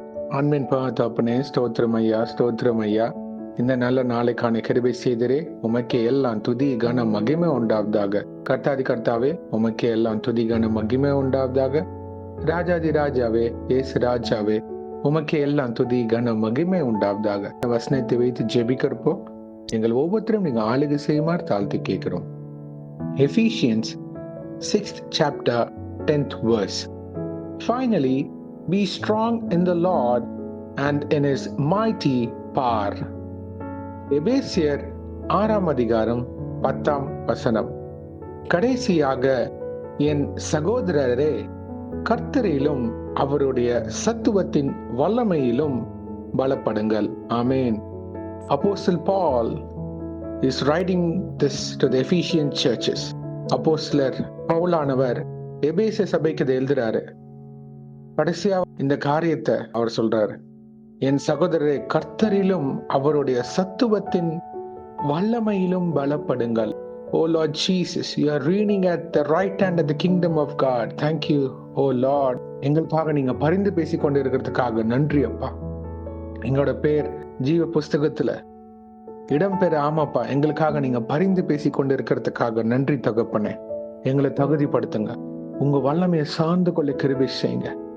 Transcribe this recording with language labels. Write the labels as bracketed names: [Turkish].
[Tamil] ஆண்மின் தகப்பனே, ஸ்தோத்திரம் ஐயா, ஸ்தோத்திரம் ஐயா. இந்த நல்ல நாளைக்கான கிருபை செய்தரே, உமக்கே எல்லாம் துதி கன மகிமை உண்டாவதாக. கர்த்தாதி கர்த்தாவே, உமக்கே எல்லாம் துதி கன மகிமை உண்டாவதாக. ராஜாதி ராஜாவே, ஏசு ராஜாவே, உமக்கே எல்லாம் துதி கன மகிமை உண்டாவதாக. வசனத்தை வைத்து ஜெபிக்கிறப்போ எங்கள் ஒவ்வொருத்தரும் நீங்க ஆளுகை செய்யுமாறு தாழ்த்தி கேட்கிறோம். [English] Ephesians 6th chapter 10th verse. Finally, be strong in the Lord and in his mighty power. [Tamil] எபேசியர் 6ஆம் அதிகாரம் 10ஆம் வசனம். கடைசியாக என் சகோதரரே, கர்த்தரிலும் அவருடைய சத்துவத்தின் வல்லமையிலும் பலப்படுங்கள். ஆமென். [English] Apostle Paul is writing this to the Ephesian churches. [Tamil] அப்போஸ்தலர் பவுலானவர் எபேசிய சபைக்கு இதை எழுதுறாரு. கடைசியா இந்த காரியத்தை அவர் சொல்றாரு. என் சகோதரரை, கர்த்தரிலும் அவருடைய சத்துவத்தின் வல்லமையிலும் பலப்படுங்கள். [English] Oh Lord Jesus, you are reigning at the right hand of the kingdom of God. Thank you, oh Lord. [Tamil] எங்களுக்காக நீங்க பரிந்து பேசிக் கொண்டு இருக்கிறதுக்காக நன்றி அப்பா. எங்களோட பேர் ஜீவ புஸ்தகத்துல இடம்பெற ஆமாப்பா. எங்களுக்காக நீங்க பரிந்து பேசிக் கொண்டு இருக்கிறதுக்காக நன்றி தகப்பனே. எங்களை தகுதிப்படுத்துங்க. உங்க வல்லமையை சார்ந்து கொள்ள கிருபை செய்யுங்க.